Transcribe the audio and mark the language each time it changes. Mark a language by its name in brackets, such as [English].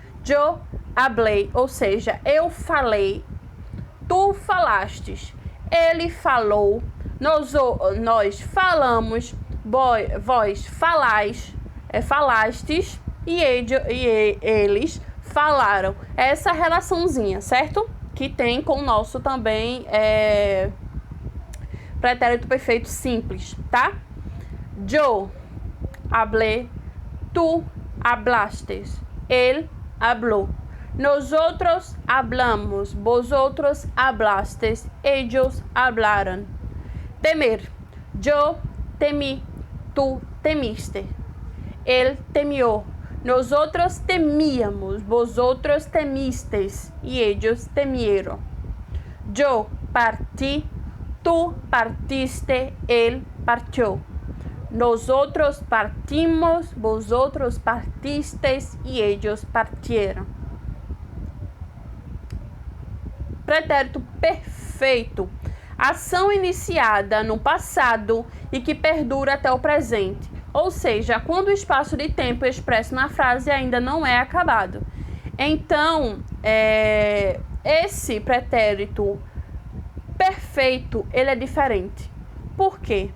[Portuguese] Eu hablei, ou seja, eu falei, tu falastes, ele falou, nós falamos, vós falais, falastes e eles falaram. Essa relaçãozinha, certo? Que tem com o nosso também pretérito perfeito simples, tá? [Spanish] Eu hablé, tú hablaste, él habló. Nosotros hablamos, vosotros hablastes, ellos hablaron. Temer. Yo temí, tú temiste, él temió. Nosotros temíamos, vosotros temisteis y ellos temieron. Yo partí, tú partiste, él partió. Nosotros partimos, vosotros partisteis y ellos partieron. [Portuguese] Pretérito perfeito. Ação iniciada no passado e que perdura até o presente. ou seja, quando o espaço de tempo expresso na frase ainda não é acabado. Então, esse pretérito perfeito, ele é diferente. Por quê?